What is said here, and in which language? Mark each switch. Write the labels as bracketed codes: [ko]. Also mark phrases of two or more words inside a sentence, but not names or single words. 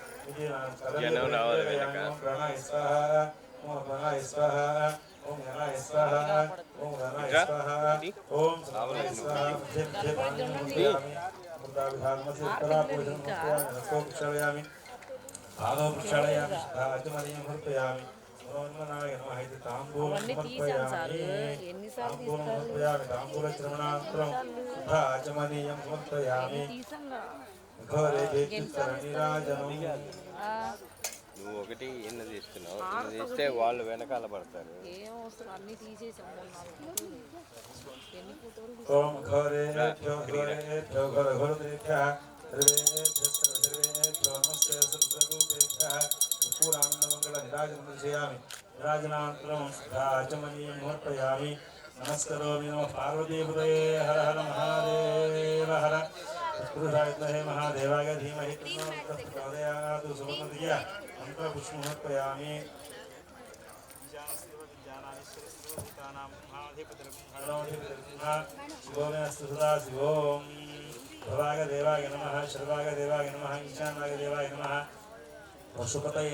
[sa] प्राणाय स्वाहा ओम प्राणाय स्वाहा ओम ज्ञानाय स्वाहा ओम ज्ञानाय स्वाहा ओम स्वाहाय स्वाहा अमृताभिधानमसि उत्तरापूजनं समर्पयामि हस्तो प्रक्षालयामि पादौ प्रक्षालयामि आचमनीयं समर्पयामि नमोन्मनाय नमः इति ताम्बूलं समर्पयामि ताम्बूलं समर्पयामि ताम्बूलचर्मणानन्तरं आचमनीयं समर्पयामि घोरे चित्तरणिराजनं [te] నువ్వు ఒకటి ఎన్ని తీస్తున్నావు ఎన్ని తీస్తే వాళ్ళు వెనకాల పడతారు [sa] ఓం ఘోరేభ్యో ఘోరేభ్యో ఘోరఘోరదేభ్యః సర్వేభ్యో నమస్తే సర్వరూపేభ్యः పూరానందమంగళ నిరాజనం దర్శయామి నిరాజనానంతరం ఆచమనీయం సమర్పయామి నమస్కరోమి నమః పార్వతీపదయే హర హర మహాదేవ హర पुरुषाय महादेवाय धीमहि प्रचोदयात् सुमतिय मंत्रपुष्पं समर्पयामि शिवोम भवागदेवाय नमः शर्वागदेवाय नमः ईशानागदेवाय नमः पशुपतये